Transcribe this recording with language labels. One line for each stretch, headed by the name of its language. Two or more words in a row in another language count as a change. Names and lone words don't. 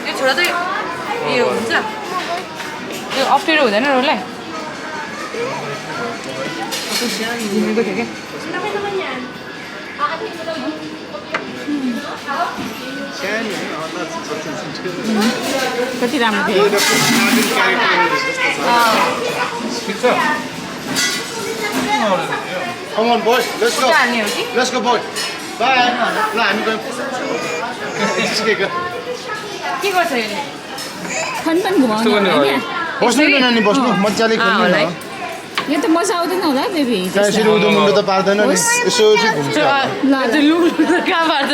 Nepali: त्यो छोरा चाहिँ यो हुन्छ त्यो अप्ठ्यारो हुँदैन रोलाई घुमेको थियो क्या कति राम्रो थियो ठिक छ
English: Come on, boys. Let's go.
Nepali: हाल्ने हो कि
English: Let's go, boy. Bye.
Nepali: ल हामी गयौँ के गर्छ यसले फन फन घुमाउने होला नि बस्नु न नानी बस्नु मजाले खेल्नु न यो त मजा आउँदैन होला बेबी यसरी उदो मुन्डो त पार्दैन नि यसो चाहिँ घुम्छ ल त्यो लु कहाँ पार्छ